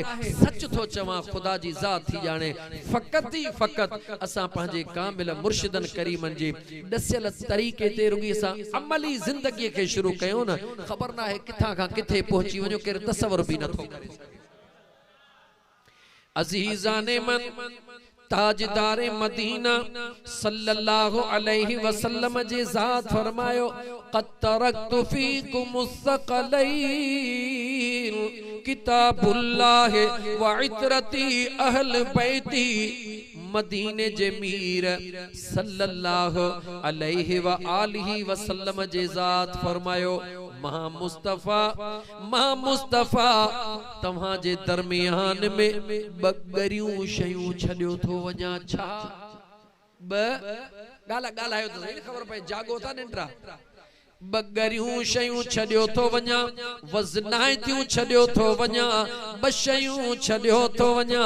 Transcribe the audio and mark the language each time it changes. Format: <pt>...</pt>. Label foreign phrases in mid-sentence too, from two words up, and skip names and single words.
<sd>सच थो चवां, ख़ुदा जी ज़ात थी ॼाणे, फ़क़त ई फ़क़त असां पंहिंजे कामिल मुर्शिदन करीमन जे ॾसियल तरीक़े ते रुॻी असां अमली ज़िंदगीअ खे शुरू कयूं न, ख़बर नाहे किथां खां किथे पहुची वञो, केरु तसवर बि नथो करे। अज़ीज़ाने मन ताजदारे मदीना</sd> <ar>صلى الله عليه وسلم</ar> <sd>जे ज़ात फरमायो,</sd> <ar>قد تركت فيكم الثقلين كتاب الله وعترتي أهل بيتي.</ar> <sd>मदीने जे मीर</sd> <ar>صلى الله عليه وآله وسلم</ar> <sd>जे ज़ात फरमायो, महा मुस्तफ़ा तव्हां जे दरमियान में बगरियूं शयूं छॾियो थो वञा। छा ॻाल्हायो त सही, ख़बर पए जागो था निंड्रा। बगरियूं शयूं छॾियो थो वञा, वज़नाइतियूं छॾियो थो वञा, ॿ शयूं छॾियो थो वञा।</sd>